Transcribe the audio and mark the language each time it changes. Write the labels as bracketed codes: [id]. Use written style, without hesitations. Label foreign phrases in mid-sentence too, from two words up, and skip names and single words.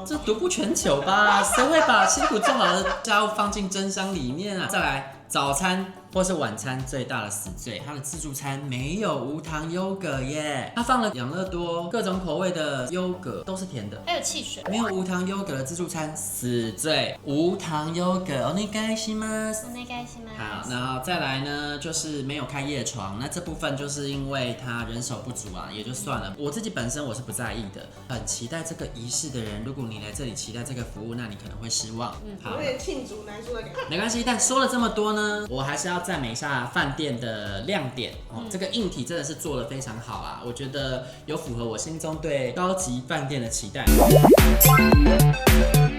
[zh] 這獨步全球吧？誰會把辛苦做好的炸物放進蒸箱裡面啊？再來早餐。或是晚餐最大的死罪，它的自助餐沒有無糖優格耶，它放了養樂多各種口味的優格，都是甜的，還有汽水。沒有無糖優格的自助餐死罪，無糖優格 [ja] お願いします。お願いします。 [zh] 好，然後再來呢，就是沒有開夜床，那這部分就是因為他人手不足啊，也就算了。我自己本身我是不在意的，很期待這個儀式的人，如果你來這裡期待這個服務，那你可能會失望。好，有點罄竹难書的感覺。沒關係，但說了這麼多呢，我還是要讚美一下飯店的亮點哦。這個硬體真的是做得非常好啊，我覺得有符合我心中對高級飯店的期待。